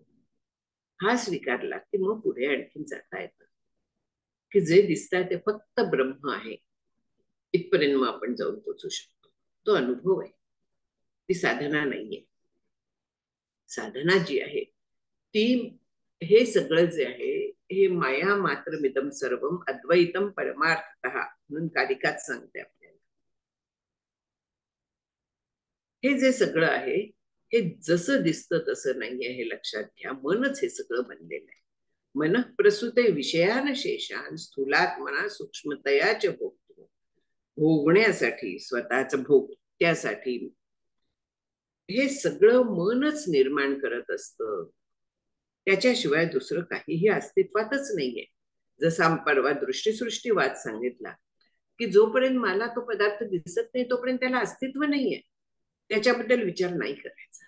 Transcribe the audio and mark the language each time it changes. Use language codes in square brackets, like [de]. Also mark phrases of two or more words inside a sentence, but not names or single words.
[mr] हा स्वीकारला की मग पुढे आणखीन जाता येतं, की जे दिसतंय ते फक्त ब्रह्म आहे, इथपर्यंत मग आपण जाऊन पोहोचू शकतो. तो अनुभव आहे, ती साधना नाहीये. साधना जी आहे ती, हे सगळं जे आहे हे [sa] माया मात्र मिदम सर्वम अद्वैतम परमार्थतः [mr] म्हणून कारिकाच सांगते आपल्याला. हे जे सगळं आहे हे जसं दिसतं तसं नाहीये, हे लक्षात घ्या. मनच हे सगळं बनलेलं आहे. [sa] मन प्रसूते विषयान शेषान स्थूलात मना सूक्ष्मतयाच भोगतो. [mr] भोगण्यासाठी, स्वतःच भोगत्यासाठी हे सगळं मनच निर्माण करत असतं. त्याच्याशिवाय दुसरं काहीही अस्तित्वातच नाहीये. जसा परवा दृष्टीसृष्टीवाद सांगितला, की जोपर्यंत मला तो पदार्थ दिसत नाही तोपर्यंत त्याला अस्तित्व नाहीये, त्याच्याबद्दल विचार नाही करायचा.